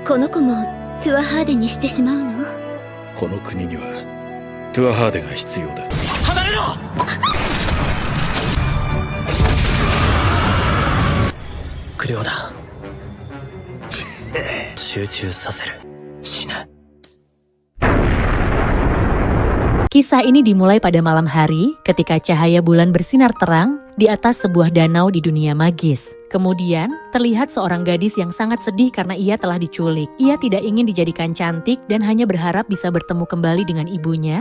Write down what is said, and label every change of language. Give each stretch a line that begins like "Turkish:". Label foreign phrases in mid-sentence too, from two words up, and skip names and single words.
Japanese: この子もトゥアハーデにしてしまうの？この国にはトゥアハーデが必要だ。離れろ。クレオだ。集中させる。死ぬ。
Indonesian: Kisah ini dimulai pada malam hari ketika cahaya bulan bersinar terang di atas sebuah danau di dunia magis. Kemudian, terlihat seorang gadis yang sangat sedih karena ia telah diculik. Ia tidak ingin dijadikan cantik dan hanya berharap bisa bertemu kembali dengan ibunya.